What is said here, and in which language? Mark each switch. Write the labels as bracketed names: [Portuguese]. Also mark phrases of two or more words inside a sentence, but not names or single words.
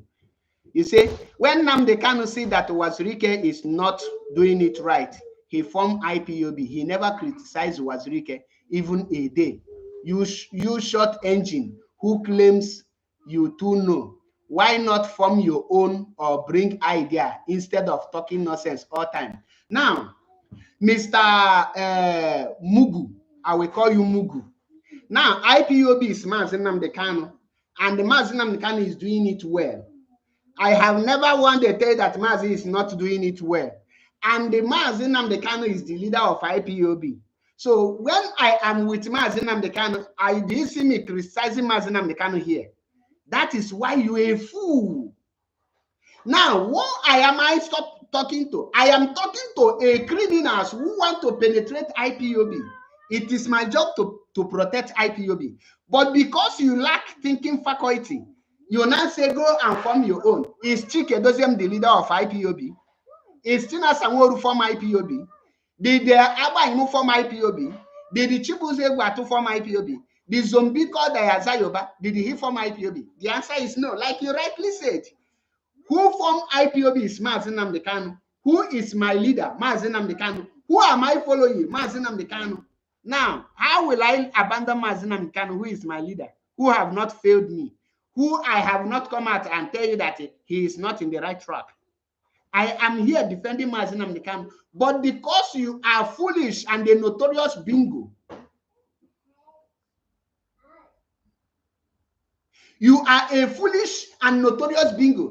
[English] You see, when Nnamdi Kanu see that Wazirike is not doing it right, he formed IPOB. He never criticized Wazirike even a day. You short engine who claims you too know. Why not form your own or bring idea instead of talking nonsense all time? Now, Mr. Mugu, I will call you Mugu. Now, IPOB is Mazi Nnamdi Kanu, and the Mazi Nnamdi Kanu is doing it well. I have never wanted to tell that Mazi is not doing it well. And the Mazi Nnamdi Kanu is the leader of IPOB. So when I am with Mazi Nnamdi Kanu, do you see me criticizing Mazi Nnamdi Kanu here? That is why you a fool. Now, what am I talking to? I am talking to a criminals who want to penetrate IPOB. It is my job to protect IPOB. But because you lack thinking faculty, you now say go and form your own. Is Chike Doziem the leader of IPOB? Is Tina Sanworu form IPOB? Did Abba form IPOB? Did the Chibuze form IPOB? The zombie called Ayazayoba, did he form IPOB? The answer is no, like you rightly said. Who formed IPOB is Mazi Nnamdi Kanu. Who is my leader? Mazi Nnamdi Kanu. Who am I following? Mazi Nnamdi Kanu. Now, how will I abandon Mazi Nnamdi Kanu, who is my leader, who have not failed me, who I have not come out and tell you that he is not in the right track? I am here defending Mazi Nnamdi Kanu, but because you are foolish and a notorious bingo, you are a foolish and notorious bingo.